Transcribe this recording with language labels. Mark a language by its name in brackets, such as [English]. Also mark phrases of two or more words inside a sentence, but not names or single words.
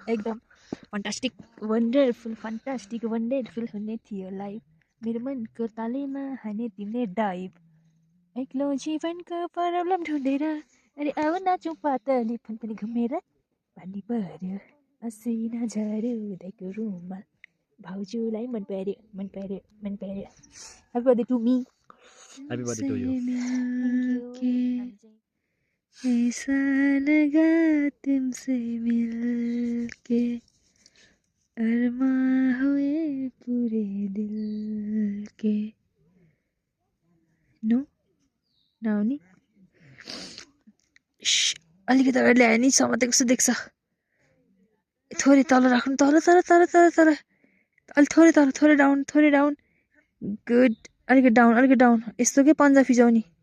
[Nepali] एकदम [English] fantastic wonderful [Nepali] हुने थियो लाइफ मेरो मनको तालैमा हाने तिमीले डाइभ एक्लो जीवनको प्रब्लम ढुँडेर अरे आऊ नाचौँ पातली फन पनि घुमेर पानी पर्यो असिना झऱ्यो उदयको रुमाल भाउजूलाई मन पर्यो [English] happy birthday to me happy birthday to you [Hindi] ऐसा लगा तुमसे मिलके अरमा हुए पूरे दिल के [Nepali] नो नआउने अलिकति अगाडि ल्यायो नि समातेको जस्तो देख्छ थोरै तल राख्नु तर अलिक थोरै [English] down good [Nepali] अलिकति डाउन यस्तो के पन्जा फिजाउने